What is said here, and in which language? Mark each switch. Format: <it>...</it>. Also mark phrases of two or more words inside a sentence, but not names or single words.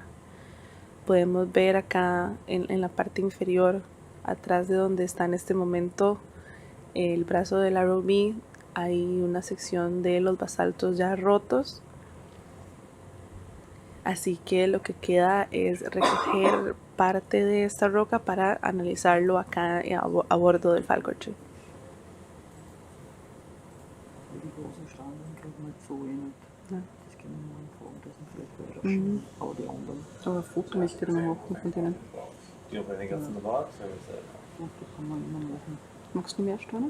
<es>Podemos ver acá en la parte inferior, atrás de donde está en este momento el brazo del ROV, hay una sección de los basaltos ya rotos. Así que lo que queda es recoger parte de esta roca para analizarlo acá a bordo del Falcor 2.</es> <de>Die großen Steine kriegt man so nicht. Ja. Das können wir mal fragen, das sind vielleicht weiter aber die anderen. Aber Foto möchte ich noch machen von denen. Die auf den ganzen Box, oder was? Ja, das kann man immer machen. Magst du mehr Steine?</de>